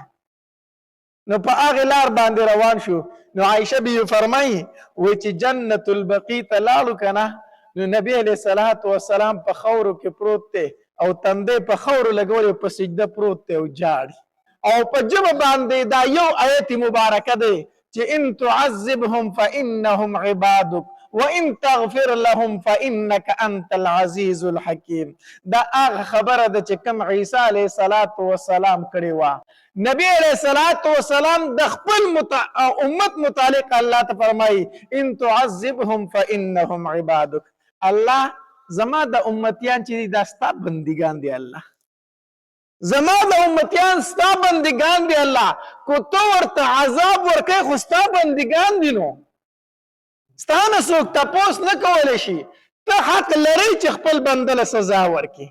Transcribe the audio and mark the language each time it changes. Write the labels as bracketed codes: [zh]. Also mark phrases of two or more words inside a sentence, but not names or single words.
[ps] نو په هغې لار باندې روان شو. نو عایشه بیبي فرمایي وایي چې جنت البقیع ته لاړو که نه نو نبی [ar] علیه الصلوۃ والسلام [ps] په خاورو کې پروت دی او تندی په خاورو لګولی په سجده پروت دی او جاړي. او په ژبه باندې دا یو آیت مبارکه دی چې [ar] ان تعذبهم فانهم عبادک وان تغفر لهم فانك انت العزیز الحکیم. [ps] دا هغه خبره ده چې کوم عیسی [ar] علیه الصلوۃ والسلام [ps] کړې وه. نبی [ar] علیہ الصلوۃ والسلام [ps] د خپل امت متعلق الله ته فرمایي [ar] ان تعذبهم فانهم عبادک، [ps] الله زما د امتیان چې دا ستا بندگان دي الله. زما د امتیان ستا بندگان دی الله کو تو ورته عذاب ورکوي خو ستا بندگان دي نو ستا نه څوک تپوس نه کولی شي ته حق لري چې خپل بنده له سزا ورکړي